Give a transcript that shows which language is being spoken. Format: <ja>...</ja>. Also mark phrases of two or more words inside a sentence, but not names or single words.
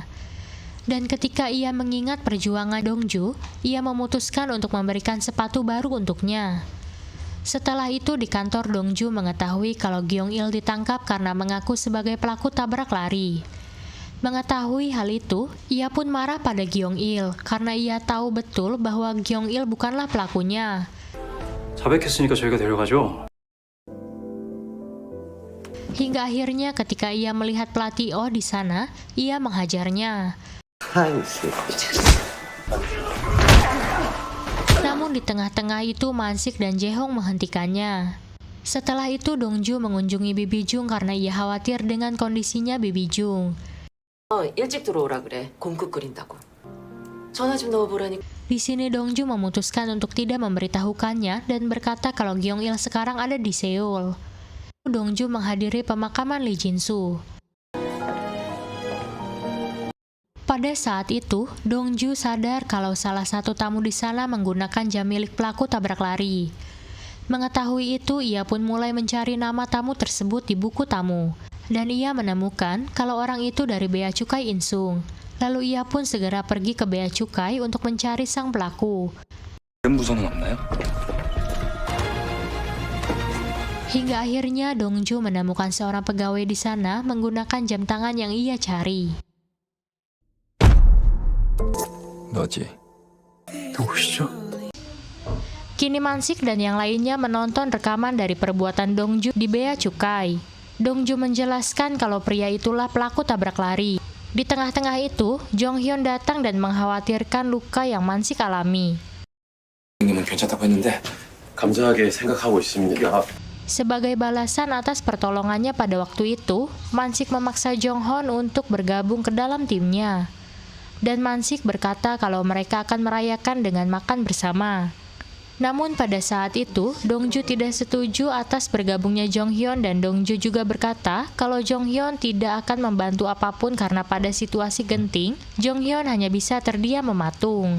<id>Dan ketika ia mengingat perjuangan Dongju, ia memutuskan untuk memberikan sepatu baru untuknya. Setelah itu di kantor Dongju mengetahui kalau Gyeong-il ditangkap karena mengaku sebagai pelaku tabrak lari. Mengetahui hal itu, ia pun marah pada Gyeong-il karena ia tahu betul bahwa Gyeong-il bukanlah pelakunya.</id> <ko>자백했으니까 저희가 데려가죠.</ko> <id>Hingga akhirnya ketika ia melihat pelatih Oh di sana, ia menghajarnya. Namun di tengah-tengah itu Mansik dan Jae-hong menghentikannya. Setelah itu Dongju mengunjungi Bibi Jung karena ia khawatir dengan kondisinya Bibi Jung.</id> <ko>일찍 들어오라 그래. 곰국 끓인다고. 전화 좀 넣어보라니.</ko> <id>Di sini Dongju memutuskan untuk tidak memberitahukannya dan berkata kalau Gyeong-il sekarang ada di Seoul. Dongju menghadiri pemakaman Lee Jin-soo. Pada saat itu, Dongju sadar kalau salah satu tamu di sana menggunakan jam milik pelaku tabrak lari. Mengetahui itu, ia pun mulai mencari nama tamu tersebut di buku tamu. Dan ia menemukan kalau orang itu dari Bea Cukai Insung. Lalu ia pun segera pergi ke Bea Cukai untuk mencari sang pelaku.</id> <ko>다른 부서는 없나요?</ko> <id>Hingga akhirnya Dongju menemukan seorang pegawai di sana menggunakan jam tangan yang ia cari.</id> <ko>너지. 누구시죠?</ko> <id>Kini Mansik dan yang lainnya menonton rekaman dari perbuatan Dongju di Bea Cukai. Dongju menjelaskan kalau pria itulah pelaku tabrak lari. Di tengah-tengah itu, Jong Hyun datang dan mengkhawatirkan luka yang Mansik alami.</id> <ko>형님은 괜찮다고 했는데 감사하게 생각하고 있습니다.</ko> <id>Sebagai balasan atas pertolongannya pada waktu itu, Mansik memaksa Jong Hon untuk bergabung ke dalam timnya. Dan Mansik berkata kalau mereka akan merayakan dengan makan bersama. Namun pada saat itu, Dongju tidak setuju atas bergabungnya Jong Hyun dan Dongju juga berkata kalau Jong Hyun tidak akan membantu apapun karena pada situasi genting, Jong Hyun hanya bisa terdiam mematung.</id>